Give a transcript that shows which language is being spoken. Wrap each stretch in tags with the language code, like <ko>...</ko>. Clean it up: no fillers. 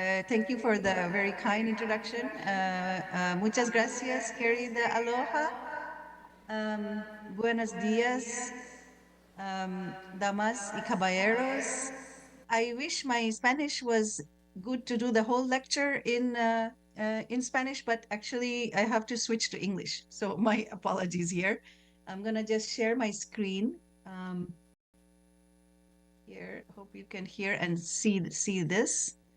<en>Thank you for the very kind introduction.</en> <es>Muchas gracias, querida Aloha. Buenos días, damas y caballeros.</es> <en>I wish my Spanish was good to do the whole lecture in Spanish, but actually I have to switch to English. So my apologies here. I'm gonna just share my screen. Here, hope you can hear and see this.</en>